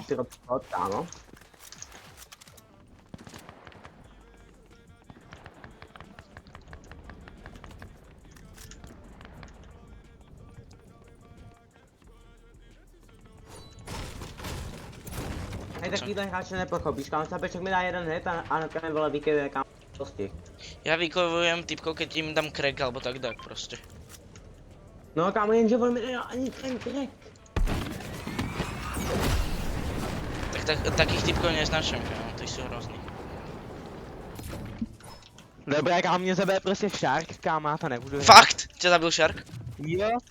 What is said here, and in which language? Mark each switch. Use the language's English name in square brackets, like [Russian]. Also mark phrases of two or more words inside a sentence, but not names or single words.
[Czech] Kámo. Hej, takovýhle hráče nepochopíš, kámo, Capeček mi dá jeden hit a ten vole vykejuje, kámo, postih. [Slovak] Ja vykovujem typkov, keď im dám crack alebo tak proste. [Czech] No kámo, jenže on mi nedal ani ten crack. [Slovak] Takých typkov neznačím, kámo, ty sú hrozný. [Czech] Dobré, kámo, mě zabije prostě Shark, kámo, já to nebudu. Fakt? Tě zabil Shark? Jo.